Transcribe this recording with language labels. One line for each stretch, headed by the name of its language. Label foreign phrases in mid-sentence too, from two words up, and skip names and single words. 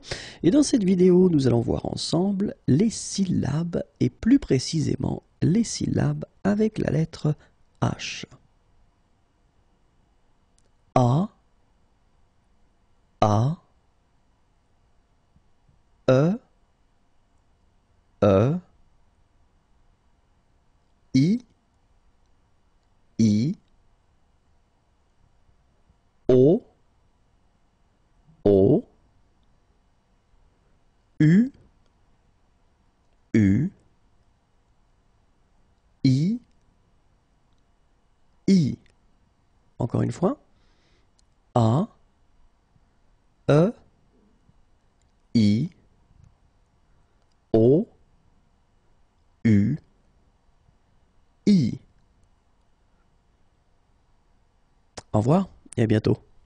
French: Et dans cette vidéo, nous allons voir ensemble les syllabes et plus précisément les syllabes avec la lettre H. A, A, E, E, I, I, O, O, U, U, I, I. Encore une fois. A, E, I, O, U, I. Au revoir et à bientôt.